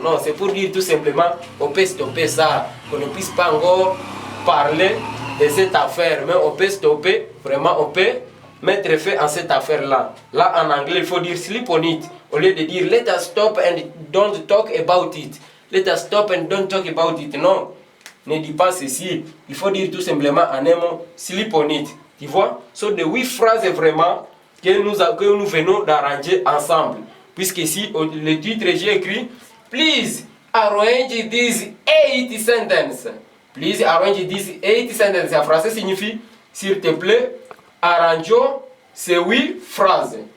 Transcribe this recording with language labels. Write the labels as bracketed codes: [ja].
[fr] Non, c'est pour dire tout simplement on peut stopper ça. Qu'on ne puisse pas encore parler de cette affaire. Mais on peut stopper, vraiment, on peut mettre fin à cette affaire-là. Là, en anglais, il faut dire [en] sleep on it. [fr] Au lieu de dire [en] let us stop and don't talk about it. Let us stop and don't talk about it. [fr] Non, ne dis pas ceci. Il faut dire tout simplement en un mot [en] sleep on it. [fr] Tu vois? Ce sont de 8 phrases vraiment que nous venons d'arranger ensemble. Puisque ici, le titre, j'ai écrit Please [en] arrange these 8 sentences. Please arrange these 8 sentences. [fr] En français signifie, s'il te plaît, arrangeons ces 8 phrases.